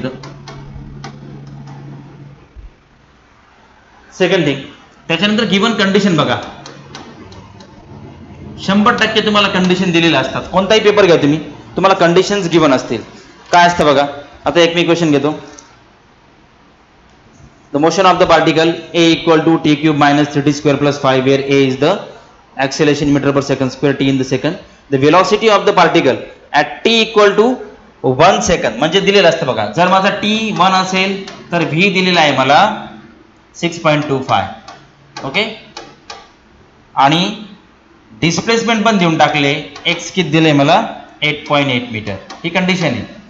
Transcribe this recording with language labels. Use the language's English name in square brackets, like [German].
[Marathi] तर second thing, त्याच्यानंतर given condition बघा. 100% तुम्हाला कंडिशन दिलेल्या असतात. कोणताही पेपर घ्या तुम्ही, तुम्हाला कंडिशन्स गिवन असतील. काय असतं बघा, आता एक मी क्वेश्चन घेतो. [English] The motion of the particle a = t³ - 3t² + 5, where a is the acceleration in meter per second square, t in the second. The velocity of the particle at t = 1 second. [Marathi] म्हणजे दिलेलं असतं बघा, जर माझा t 1 असेल तर v दिलेला आहे मला 6.25. ओके, आणि डिस्प्लेसमेंट पण देऊन टाकले, x किती दिले मला 8.8 मीटर. ही कंडिशन आहे.